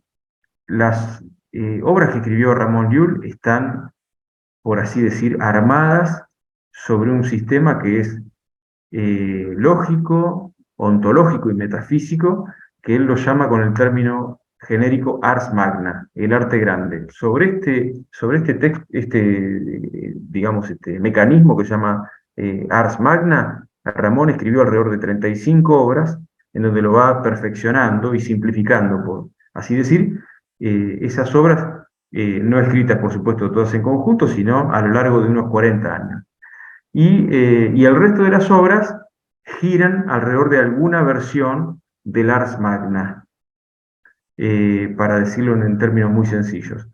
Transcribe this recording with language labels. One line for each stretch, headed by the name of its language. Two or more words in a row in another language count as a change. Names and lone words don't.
Spanish: Las obras que escribió Ramón Llull están, por así decir, armadas sobre un sistema que es lógico, ontológico y metafísico, que él lo llama con el término genérico
Latin: ars magna,
Spanish: el arte grande. Sobre este texto, digamos, este mecanismo que se llama
Latin: ars magna,
Spanish: Ramón escribió alrededor de 35 obras, en donde lo va perfeccionando y simplificando, por así decir. Esas obras, no escritas, por supuesto, todas en conjunto, sino a lo largo de unos 40 años. Y el resto de las obras giran alrededor de alguna versión del Ars Magna, para decirlo en términos muy sencillos.